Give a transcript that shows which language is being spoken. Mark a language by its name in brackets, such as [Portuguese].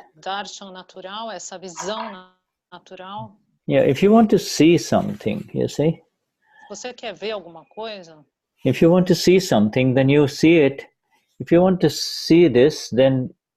[Portuguese] Darshan natural, essa visão natural. [English] Yeah, if you want to see something, you see. [Portuguese] Você quer ver alguma coisa? [English] If you want to see something, then you see it. If you want to see this, then